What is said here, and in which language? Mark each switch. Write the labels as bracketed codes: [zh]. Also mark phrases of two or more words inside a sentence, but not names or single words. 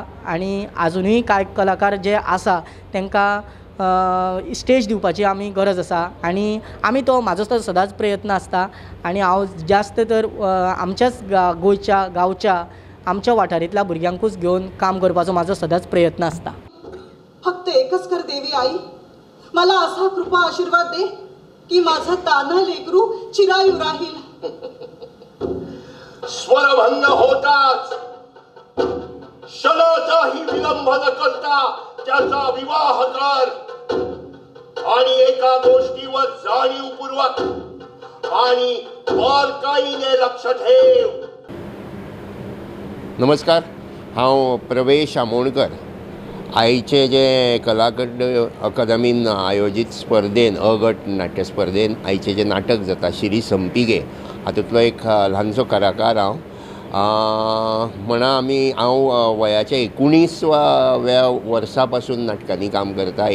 [kok] आनी आजुनूय कांय कलाकार जे आसा तांकां स्टेज दिवपाची आमी गरज आसा. आनी म्हाजो तो सदांच प्रयत्न आसता. आनी हांव जास्त तर आमच्याच गोंयच्या गांवच्या आमच्या वाठारांतल्या भुरग्यांकूच घेवन काम करपाचो म्हाजो सदांच प्रयत्न आसता. [mr] फक्त एकच कर देवी आई, मला असा कृपा आशीर्वाद दे की माझं तान्हं लेकरू चिरायू राहील. स्वरभंग होताच क्षणाचाही विलंब न करता त्याचा विवाह कर आणि एका गोष्टीवर जाणीवपूर्वक आणि बारकाईने लक्ष ठेव. [kok] नमस्कार, हांव प्रवेश आमोणकर. आयचे जे कला अकादमीन आयोजीत स्पर्धेन गट नाट्य स्पर्धेन आयचें जें नाटक जाता श्री संपिगे, हातूंतलो एक ल्हानसो कलाकार हांव. हांव वयाच्या 19व्या वर्सा पासून नाटकांनी काम करता.